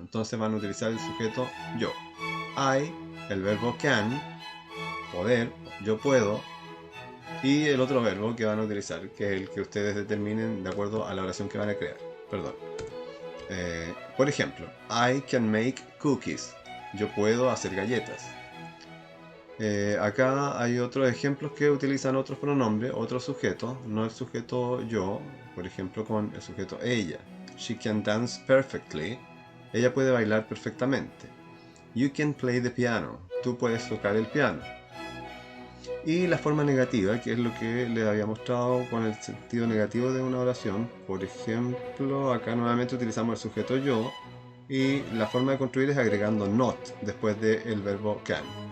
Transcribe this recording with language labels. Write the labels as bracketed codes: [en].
[es] Entonces van a utilizar el sujeto yo. I, el verbo can, poder, yo puedo, y el otro verbo que van a utilizar, que es el que ustedes determinen de acuerdo a la oración que van a crear. Perdón. Por ejemplo, [en] I can make cookies. [es] Yo puedo hacer galletas. Acá hay otros ejemplos que utilizan otros pronombres, otros sujetos, no el sujeto yo, por ejemplo con el sujeto ella. [en] She can dance perfectly. [es] Ella puede bailar perfectamente. [en] You can play the piano. [es] Tú puedes tocar el piano. Y la forma negativa, que es lo que les había mostrado con el sentido negativo de una oración. Por ejemplo, acá nuevamente utilizamos el sujeto yo y la forma de construir es agregando not después del verbo can.